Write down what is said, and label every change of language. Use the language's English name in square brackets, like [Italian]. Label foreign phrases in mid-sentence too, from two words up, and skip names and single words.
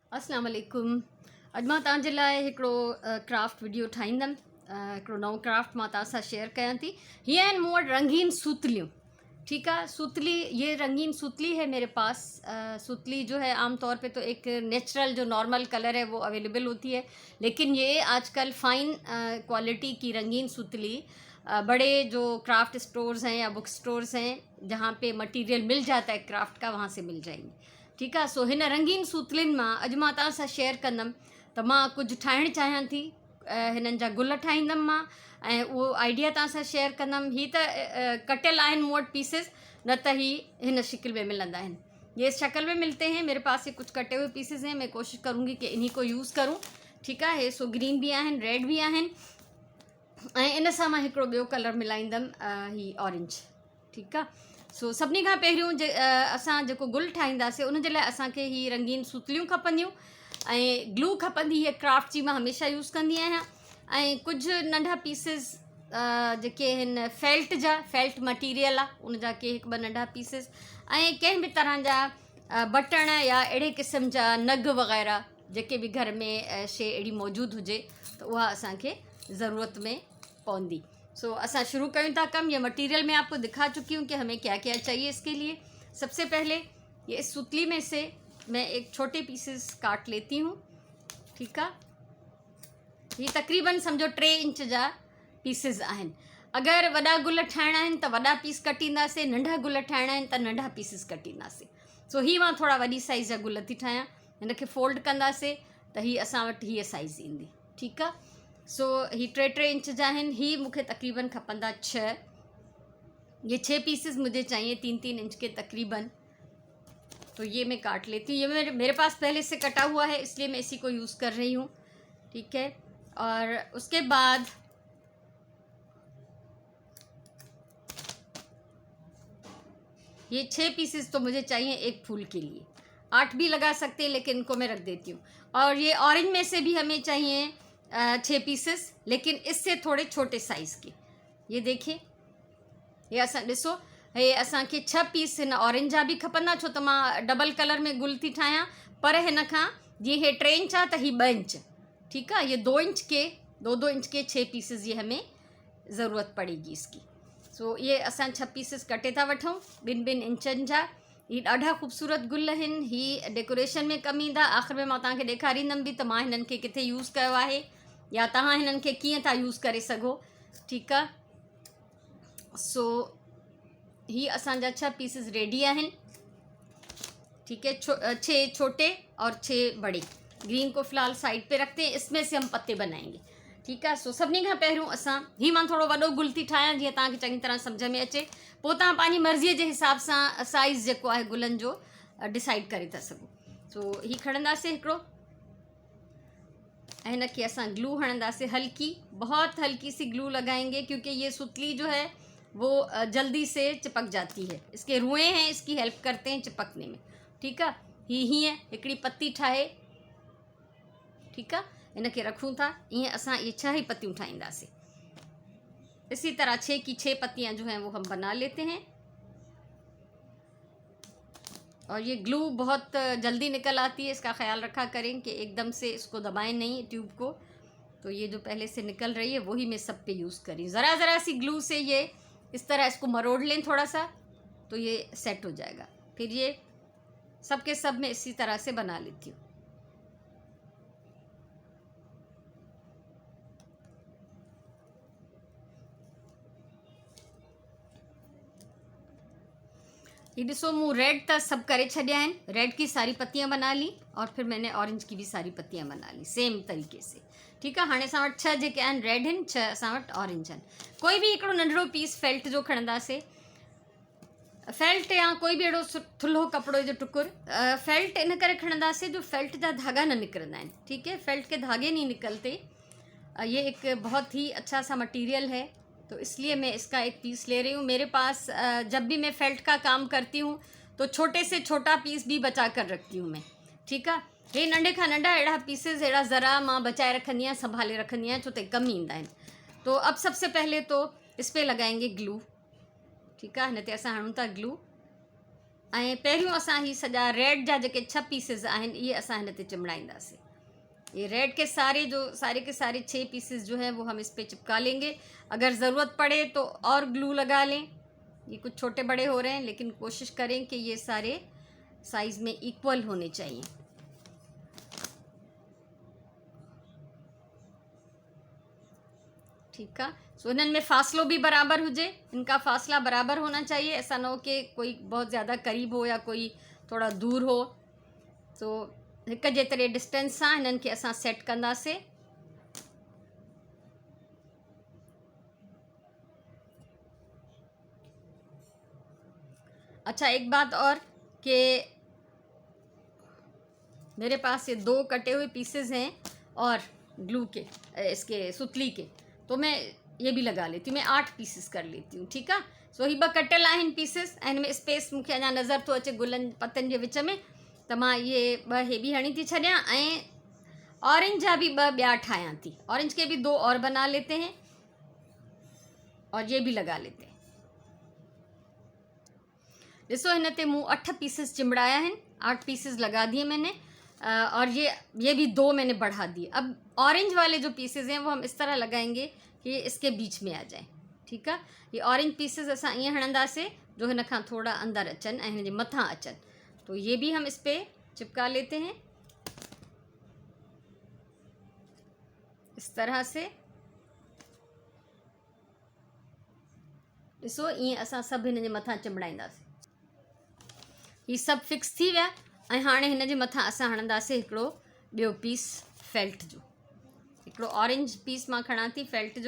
[Arabic] السلام عليكم. [Sindhi] अॼु मां तव्हांजे लाइ हिकिड़ो [English] craft video [Sindhi] ठाहींदमि। हिकिड़ो नओं क्राफ्ट मां तव्हां सां शेयर कयां थी। हीअ आहिनि मूं वटि रंगीन सूतलियूं। [Hindi] ठीक है, सूतली, ये रंगीन सूतली है मेरे पास। सूतली जो है आम तौर पे तो एक नेचुरल जो नॉर्मल कलर है वो अवेलेबल होती है, लेकिन ये आजकल [English] fine quality [Hindi] की रंगीन सूतली बड़े जो [English] craft stores [Hindi] हैं या [English] book stores [Hindi] हैं जहाँ पे मटेरियल मिल जाता है क्राफ्ट का, वहाँ से मिल जाएंगी। ठीक है, [Sindhi] सो हिन रंगीन सूतलिन मां अॼु मां तव्हां सां शेयर कंदमि त मां कुझु ठाहिणु चाहियां थी। हिननि जा गुल ठाहींदमि मां ऐं उहो आइडिया तव्हां सां शेयर कंदमि। ही त कटियल आहिनि मूं वटि पीसिस, न त ही हिन शिकिल में मिलंदा आहिनि। [Hindi] ये शक्ल में मिलते हैं मेरे पास। ये कुछ कटे हुए पीसेस हैं। मैं कोशिश करूँगी कि इन्हीं को यूज़ करूँ। ठीक है, [Sindhi] हे सो ग्रीन भी आहिनि, रेड भी आहिनि ऐं इन सां मां हिकिड़ो ॿियो कलर मिलाईंदमि, ही ऑरेंज। ठीकु आहे, सो सभिनी खां पहिरियों असां जेको गुल ठाहींदासीं उन जे लाइ असांखे ही रंगीन सूतलियूं खपंदियूं ऐं ग्लू खपंदी। हीअ क्राफ्ट जी मां हमेशह यूज़ कंदी आहियां। ऐं कुझु नंढा पीसिस जेके हिन [English] felt material [Sindhi] आहे उन जा के हिकु ॿ नंढा पीसिस ऐं कंहिं बि तरह जा बटण या अहिड़े क़िस्म जा नग वग़ैरह जेके बि घर में शइ अहिड़ी मौजूदु हुजे त उहा असांखे ज़रूरत में पौंदी। सो असा शुरू करूँ था कम। [Hindi] ये मटेरियल मैं आपको दिखा चुकी हूँ कि हमें क्या क्या चाहिए इसके लिए। सबसे पहले ये इस सूतली में से मैं एक छोटे पीसेस काट लेती हूँ। ठीक है, ये तकरीबन समझो [Sindhi] 3 इंच जा पीसेस आहिनि। अगर वॾा गुल ठाहिणा आहिनि त वॾा पीस कटींदासीं, नंढा गुल ठाहिणा आहिनि त नंढा पीसेस कटींदासीं। सो ही मां थोड़ा वॾी साइज़ जा गुल थी ठाहियां। हिनखे फोल्ड कंदासीं त ही असां वटि हीअ साइज़ ईंदी। ठीक है, सो ही 3 इंच जा आहिनि। ही मूंखे तकरीबन खपंदा 6। [Hindi] ये 6 पीसेस मुझे चाहिए 3-3 इंच के तकरीबन। तो ये मैं काट लेती हूँ। ये मेरे पास पहले से कटा हुआ है, इसलिए मैं इसी को यूज़ कर रही हूँ। ठीक है, और उसके बाद ये 6 पीसेस तो मुझे चाहिए एक फूल के लिए। 8 भी लगा सकते हैं, लेकिन इनको मैं रख देती हूँ। और ये ऑरेंज में से भी हमें चाहिए 6 पीसेस, लेकिन इससे थोड़े छोटे साइज़ के। ये देखिए, [Sindhi] ये असां ॾिसो, हे असांखे 6 पीस हिन ऑरेंज जा बि खपंदा, छो त मां डबल कलर में गुल थी ठाहियां। पर हिन खां जीअं हे 3 इंच आहे त ही 2 इंच। [Hindi] ठीक है, ये 2 इंच के 2-2 इंच के 6 पीसेस ये हमें ज़रूरत पड़ेगी इसकी। [Sindhi] सो ये असां 6 पीसेस कटे था वठूं 2-2 इंचनि जा। ही ॾाढा ख़ूबसूरत गुल आहिनि। ही डेकोरेशन में कमु ईंदा। आख़िर में मां तव्हांखे ॾेखारींदमि बि त मां हिननि खे किथे यूज़ कयो आहे या तव्हां हिननि खे कीअं था यूज़ करे सघो। ठीक आहे, सो ही असांजा 6 [English] pieces ready [Sindhi] आहिनि। [Hindi] ठीक है, 6 छोटे और 6 बड़े। ग्रीन को फ़िलहाल साइड पे रखते हैं, इसमें से हम पत्ते बनाएंगे। ठीक है, [Sindhi] सो सभिनी खां पहिरियों असां ही मां थोड़ो वॾो गुल थी ठाहियां जीअं तव्हांखे चङी तरह सम्झ में अचे। पोइ तव्हां पंहिंजी मर्ज़ीअ जे हिसाब सां साइज़ जेको आहे गुलनि जो डिसाइड करे था सघो। सो ही खणंदासीं हिकिड़ो ऐं हिनखे असां ग्लू हणंदासीं। [Hindi] हल्की, बहुत हल्की सी ग्लू लगाएंगे, क्योंकि ये सुतली जो है वो जल्दी से चिपक जाती है। इसके रुएँ हैं, इसकी हेल्प करते हैं चिपकने में। ठीक है, [Sindhi] हीअं हिकिड़ी पत्ती ठाहे, [Hindi] ठीक है, [Sindhi] इनके रखूँ था। ईअं असां ये 6 ही पत्तियों ठाहींदासीं। [Hindi] इसी तरह 6 की 6 पत्तियां जो हैं वो हम बना लेते हैं। और ये ग्लू बहुत जल्दी निकल आती है, इसका ख्याल रखा करें कि एकदम से इसको दबाएं नहीं ट्यूब को। तो ये जो पहले से निकल रही है वही मैं सब पे यूज़ करी। ज़रा सी ग्लू से ये इस तरह इसको मरोड़ लें थोड़ा सा, तो ये सेट हो जाएगा। फिर ये सब के सब मैं इसी तरह से बना लेती हूँ। [Sindhi] ये डिसो मूँ रेड त सब करे छॾिया आहिनि। [Hindi] रेड की सारी पत्तियां बना ली और फिर मैंने ऑरेंज की भी सारी पत्तियां बना ली सेम तरीके से। ठीक है, [Sindhi] हाणे असां वटि 6 जेके आहिनि रेड आहिनि, 6 असां वटि ऑरेंज आहिनि। कोई भी हिकिड़ो नंढिड़ो पीस फेल्ट जो खणंदासीं। फेल्ट या कोई भी अहिड़ो थुल्हो कपिड़े जो टुकुर। फेल्ट इन करे खणंदासीं जो फेल्ट जा धागा न निकिरंदा आहिनि। [Hindi] ठीक है, फेल्ट के धागे नहीं निकलते। ये एक बहुत ही अच्छा सा मटीरियल है, तो इसलिए मैं इसका एक पीस ले रही हूँ। मेरे पास जब भी मैं फेल्ट का काम करती हूँ तो छोटे से छोटा पीस भी बचा कर रखती हूँ मैं। ठीक है, [Sindhi] हे नंढे खां नंढा अहिड़ा पीसेस अहिड़ा ज़रा मां बचाए रखंदी आहियां, संभाले रखंदी आहियां, छो त कम ईंदा आहिनि। [Hindi] तो अब सबसे पहले तो इस पे लगाएंगे ग्लू। ठीक है, [Sindhi] हिन ते असां हणूं था ग्लू। ऐं पहिरियों असां ही सॼा रेड जा जेके 6 पीसिस आहिनि इहे असां हिन ते चिमड़ाईंदासीं। [Hindi] ये रेड के सारे के सारे 6 पीसेस जो हैं वो हम इस पे चिपका लेंगे। अगर ज़रूरत पड़े तो और ग्लू लगा लें। ये कुछ छोटे बड़े हो रहे हैं, लेकिन कोशिश करें कि ये सारे साइज़ में इक्वल होने चाहिए। ठीक है। [Sindhi] सो इन्हनि में फ़ासिलो भी बराबर हुजे, [Hindi] इनका फ़ासला बराबर होना चाहिए। ऐसा ना हो कि कोई बहुत ज़्यादा करीब हो या कोई थोड़ा दूर हो। [Sindhi] तो हिक जेतिरे डिस्टेंस सां हिननि खे असां सेट कंदासीं। [Hindi] अच्छा, एक बात और कि मेरे पास ये 2 कटे हुए पीसेस हैं और ग्लू के, इसके सुतली के, तो मैं ये भी लगा लेती हूँ। मैं 8 पीसेस कर लेती हूँ। [Sindhi] ठीक आहे। सो ही 2 कटियल आहिनि पीसेस ऐं हिन में स्पेस मूंखे अञा नज़र थो अचे गुलनि पतनि जे विच में, त मां ये 2 हे बि हणी थी छॾियां ऐं ऑरेंज जा भी 2 ॿिया ठाहियां थी। [Hindi] ऑरेंज के भी 2 और बना लेते हैं और ये भी लगा लेते हैं। [Sindhi] ॾिसो, हिन ते मूं 8 पीसेस चिमड़ाया हैं, [Hindi] 8 पीसेस लगा दिए मैंने, और ये भी 2 मैंने बढ़ा दिए। अब ऑरेंज वाले जो पीसेस हैं वो हम इस तरह लगाएंगे कि ये इसके बीच में आ जाए। ठीक है। [Sindhi] ये [English] orange pieces [Sindhi] असां ईअं हणंदासीं जो हिन खां थोड़ा अंदर अचनि ऐं हिन जे मथां अचनि। [Hindi] तो ये भी हम इस पे चिपका लेते हैं इस तरह से। [Sindhi] ॾिसो, ईअं असां सभु हिन जे मथां चिमड़ाईंदासीं। ही सभु फिक्स थी विया ऐं हाणे हिन जे मथां असां हणंदासीं हिकिड़ो ॿियो पीस फेल्ट जो। हिकिड़ो [English] orange piece [Sindhi] मां खणा थी फेल्ट जो।